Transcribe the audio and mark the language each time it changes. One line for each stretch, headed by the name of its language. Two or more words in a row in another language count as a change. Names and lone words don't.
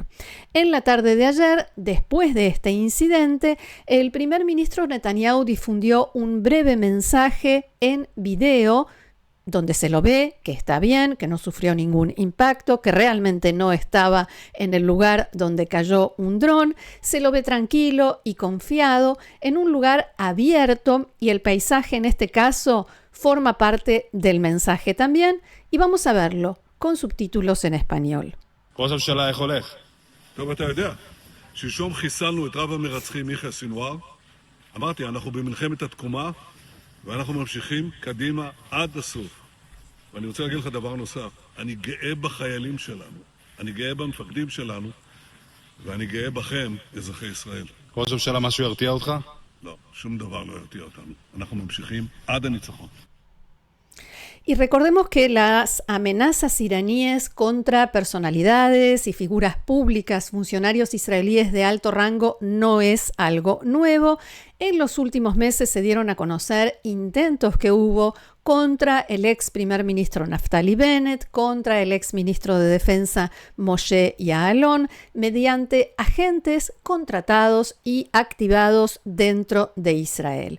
Spanish: En la tarde de ayer, después de este incidente, el primer ministro Netanyahu difundió un breve mensaje en video donde se lo ve que está bien, que no sufrió ningún impacto, que realmente no estaba en el lugar donde cayó un dron. Se lo ve tranquilo y confiado en un lugar abierto, y el paisaje en este caso forma parte del mensaje también, y vamos a verlo con subtítulos en español.
Hebrew: ראש הממשלה, איך הולך? טוב, אתה יודע, שלשום חיסלנו את רב המרצחים יחיא סנוואר. אמרתי, אנחנו במלחמת התקומה, ואנחנו ממשיכים קדימה עד הסוף. ואני רוצה להגיד לך דבר נוסף, אני גאה בחיילים שלנו, אני גאה במפקדים שלנו, ואני גאה בכם, אזרחי ישראל. ראש הממשלה, משהו ירתיע אותך? לא, שום דבר לא ירתיע אותנו. אנחנו ממשיכים עד הניצחון.
Spanish: Y recordemos que las amenazas iraníes contra personalidades y figuras públicas, funcionarios israelíes de alto rango, no es algo nuevo. En los últimos meses se dieron a conocer intentos que hubo contra el ex primer ministro Naftali Bennett, contra el ex ministro de Defensa Moshe Ya'alon, mediante agentes contratados y activados dentro de Israel.